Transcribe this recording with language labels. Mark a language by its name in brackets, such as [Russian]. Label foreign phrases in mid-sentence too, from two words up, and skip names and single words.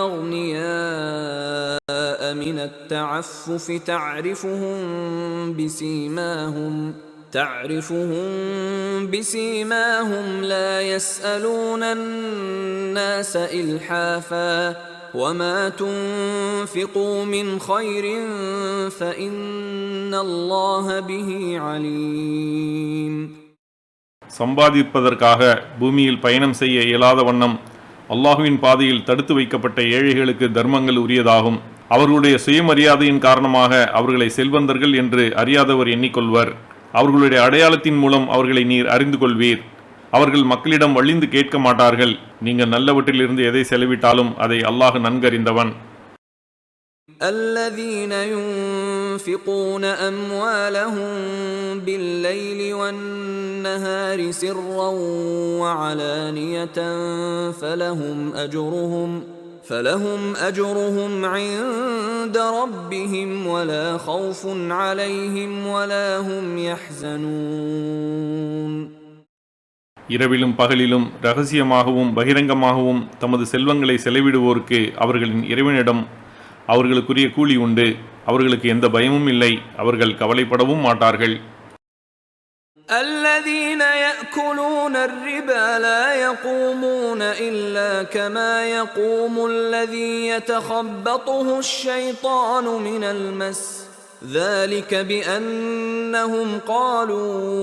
[Arabic] أغنياء من التعفف تعرفهم بسيماهم لا يسألون الناس إلحافا وما تنفقوا من خير فإن الله به عليم. [Tamil] சம்பாதிப்பதற்காக பூமியில் பயணம் செய்ய இயலாத வண்ணம் அல்லாஹுவின் பாதையில் தடுத்து வைக்கப்பட்ட ஏழைகளுக்கு தர்மங்கள் உரியதாகும். அவர்களுடைய சுயமரியாதையின் காரணமாக அவர்களை செல்வந்தர்கள் என்று அறியாதவர் எண்ணிக்கொள்வர். அவர்களுடைய அடையாளத்தின் மூலம் அவர்களை நீர் அறிந்து கொள்வீர். அவர்கள் மக்களிடம் வழிந்து கேட்க மாட்டார்கள். நீங்கள் நல்லவற்றிலிருந்து எதை செலவிட்டாலும் அதை அல்லாஹ் நன்கறிந்தவன். [Arabic] الذين ينفقون أموالهم بالليل والنهار سرا وعلانية فلهم أجرهم عند ربهم ولا خوف عليهم ولا هم يحزنون. [Tamil] இரவிலும் பகலிலும் இரகசியமாகவும் பகிரங்கமாகவும் தமது செல்வங்களை செலவிடுவோருக்கு அவர்களின் இறைவனிடம் அவர்களுக்குரிய கூலி உண்டு. அவர்களுக்கு எந்த பயமும் இல்லை. அவர்கள் கவலைப்படவும் மாட்டார்கள். [Arabic] الذين يأكلون الربا لا يقومون إلا كما يقوم الذي يتخبطه الشيطان من المس ذلك بأنهم قالوا